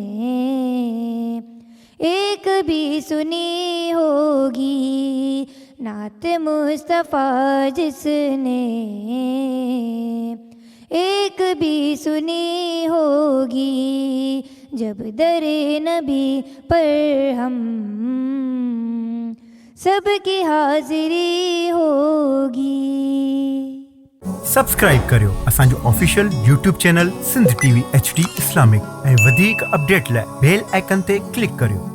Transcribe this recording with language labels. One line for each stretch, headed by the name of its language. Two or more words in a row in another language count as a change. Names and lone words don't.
Urdu: ایک بھی سنی ہوگی، نعت مصطفیٰ جس نے ایک بھی سنی ہوگی، جب در نبی پر ہم سب کی حاضری ہوگی۔
Sindhi: سبسڪرائب करियो असांजो
English: official YouTube channel
Sindhi: सिंध TV HD इस्लामिक ऐं वधीक अपडेट लाइ
English: bell icon
Sindhi: ते क्लिक करियो।